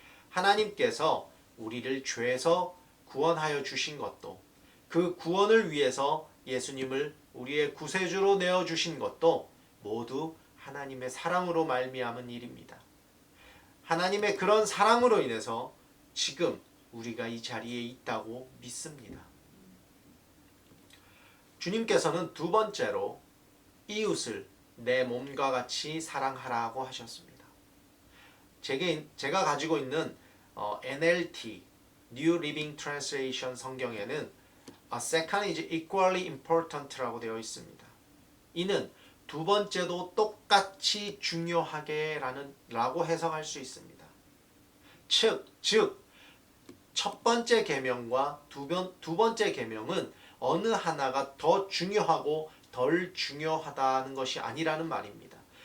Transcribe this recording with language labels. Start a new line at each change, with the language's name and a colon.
Korean: 하나님께서 우리를 죄에서 구원하여 주신 것도, 그 구원을 위해서 예수님을 우리의 구세주로 내어주신 것도 모두 하나님의 사랑으로 말미암은 일입니다. 하나님의 그런 사랑으로 인해서 지금 우리가 이 자리에 있다고 믿습니다. 주님께서는 두 번째로 이웃을 내 몸과 같이 사랑하라고 하셨습니다. 제가 가지고 있는 NLT New Living Translation 성경에는
English: A second is equally important
Korean: 라고 되어 있습니다. 이는 두 번째도 똑같이 중요하게 라고 해석할 수 있습니다. 즉 첫 번째 계명과 두 번째 계명은 어느 하나가 더 중요하고 덜 중요하다는 것이 아니라는 말입니다.